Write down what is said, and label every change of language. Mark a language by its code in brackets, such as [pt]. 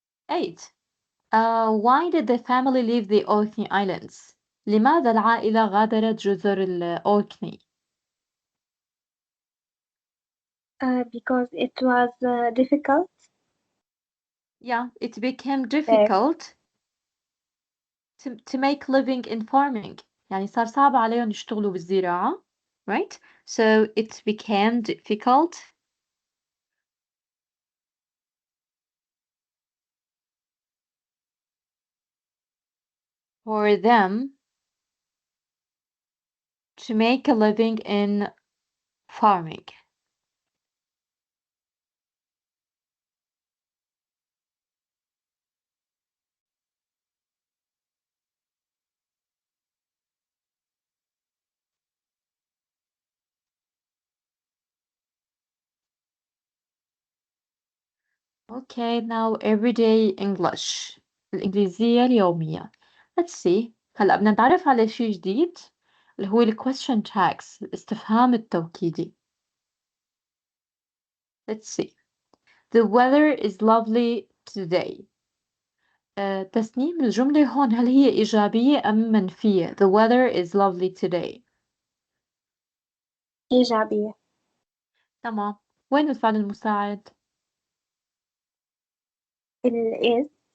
[en] Eight. Why did the family leave the Orkney Islands? [ar] لماذا العائلة غادرت جزر الأوركني؟ [en] Because it was difficult. Yeah, it became difficult to make living in farming. [ar] يعني صار صعب عليهم يشتغلوا بالزراعة. [en] Right? So it became difficult for them to make a living in farming. Okay, now everyday English. [ar] الإنجليزية اليومية. [en] Let's see. [ar] هلأ بدنا نتعرف على شيء جديد اللي هو ال question tags الاستفهام التوكيدي. [en] Let's see. The weather is lovely today. [ar] تسنيم الجملة هون هل هي إيجابية أم منفية؟ [en] The weather is lovely today. [ar] إيجابية. تمام. وين الفعل المساعد؟ [en] is.